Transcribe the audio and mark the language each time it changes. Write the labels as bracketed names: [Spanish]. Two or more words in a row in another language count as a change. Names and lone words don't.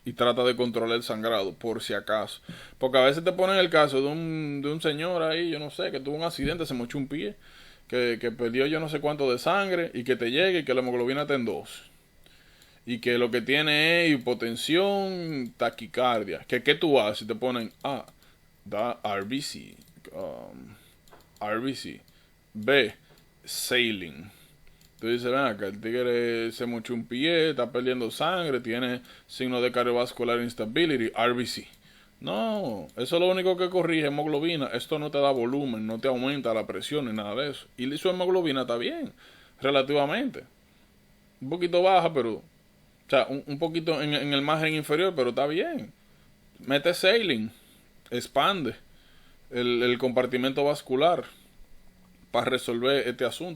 [Spanish] Y trata de controlar el sangrado, por si acaso. Porque a veces te ponen el caso de un señor ahí, yo no sé, que tuvo un accidente, se mochó un pie. Que perdió yo no sé cuánto de sangre. Y que te llegue y que la hemoglobina está en 2. Y que lo que tiene es hipotensión, taquicardia. ¿Qué tú haces? Te ponen, da RBC. RBC. B. Saline. Entonces dice, ven acá, el tigre se mochó un pie, está perdiendo sangre, tiene signos de [English] cardiovascular instability, [Spanish] RBC. No, eso es lo único que corrige hemoglobina. Esto no te da volumen, no te aumenta la presión ni nada de eso. Y su hemoglobina está bien, relativamente. Un poquito baja, pero... O sea, un poquito en el margen inferior, pero está bien. Mete saline, expande el compartimento vascular para resolver este asunto.